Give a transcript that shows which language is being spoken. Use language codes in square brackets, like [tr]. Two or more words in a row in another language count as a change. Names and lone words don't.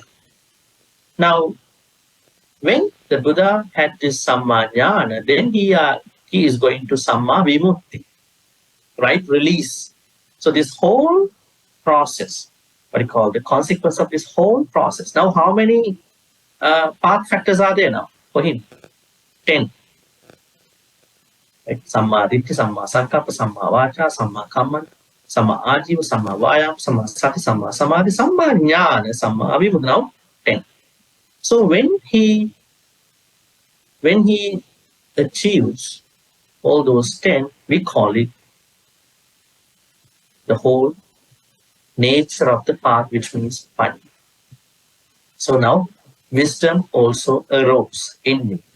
[en] Now, when the Buddha had this [pi] Samma Jnana, [en] then he is going to [pi] Samma Vimukti, [en] right? Release. So this whole process, what you call the consequence of this whole process. Now, how many path factors are there now for him? 10. Right? [pi] Samma Ditti, Samma Sankappa, Samma Vacha, Samma Kamman, Samma Ajiva, Samma Vayam, Samma Sati, Samma Samadhi, Samma Jnana, Samma Avimukti. [en] Now 10. So when he achieves all those 10, we call it the whole nature of the path, which means Panya. So now wisdom also arose in me.